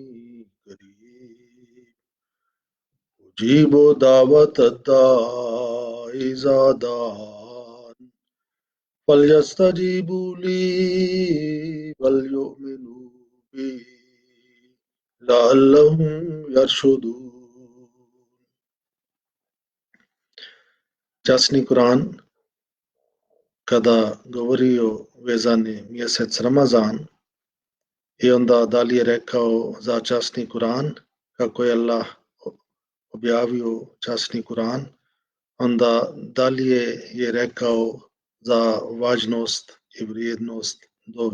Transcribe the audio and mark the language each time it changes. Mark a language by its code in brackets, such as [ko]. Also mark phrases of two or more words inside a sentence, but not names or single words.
[ar] قريب أجيب دعوة الداع إذا دعان فليستجيبوا لي وليؤمنوا بي لعلهم يرشدون. [bs] Časni Kur'an kada govori o vezani mjesec Ramazan i onda dalje rekao za časni Kur'an, kako je Allah objavio časni Kur'an, onda dalje je rekao za važnost i vrijednost dove.